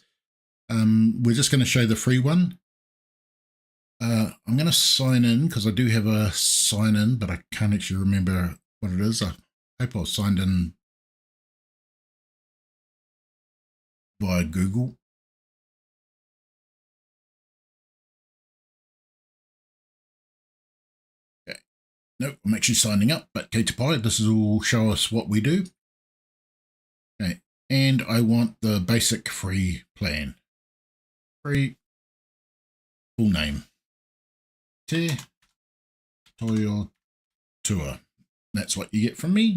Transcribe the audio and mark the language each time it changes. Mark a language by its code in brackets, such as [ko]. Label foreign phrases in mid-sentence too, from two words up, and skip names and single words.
[en] We're just going to show the free one. I'm going to sign in because I do have a sign in, but I can't actually remember what it is. I hope I was signed in via Google. Okay. Nope, I'm actually signing up, but [mi] kei te pai, [en] this will show us what we do. Okay, and I want the basic free plan. Free, full name. Te Toyo Tour. That's what you get from me.